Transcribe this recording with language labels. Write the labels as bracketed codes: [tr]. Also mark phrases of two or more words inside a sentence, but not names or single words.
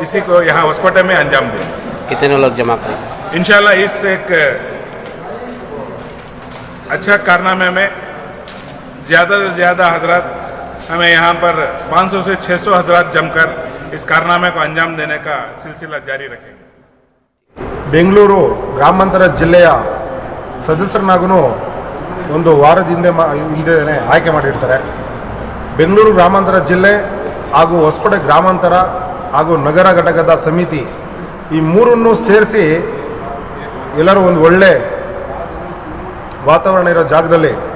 [hi] इसी को यहाँ होस्कोटे में अंजाम दें। कितने लोग जमा करेंगे? इंशाल्लाह इस एक अच्छा कारनामे में ज़्यादा से ज़्यादा हजरात हमें यहाँ पर 500 से 600 हजरात जमकर इस कारनामे को अंजाम देने का सिलसिला जारी रखेंगे। [kn] ಬೆಂಗಳೂರು ಗ್ರಾಮಾಂತರ ಜಿಲ್ಲೆಯ ಸದಸ್ಯರನ್ನಾಗೂ ಒಂದು ವಾರದ ಹಿಂದೆನೇ ಆಯ್ಕೆ ಮಾಡಿರ್ತಾರೆ. ಬೆಂಗಳೂರು ಗ್ರಾಮಾಂತರ ಜಿಲ್ಲೆ ಹಾಗೂ ಹೊಸಕೋಟೆ ಗ್ರಾಮಾಂತರ ಹಾಗೂ ನಗರ ಘಟಕದ ಸಮಿತಿ ಈ ಮೂರನ್ನು ಸೇರಿಸಿ ಎಲ್ಲರೂ ಒಂದು ಒಳ್ಳೆ ವಾತಾವರಣ ಇರೋ ಜಾಗದಲ್ಲಿ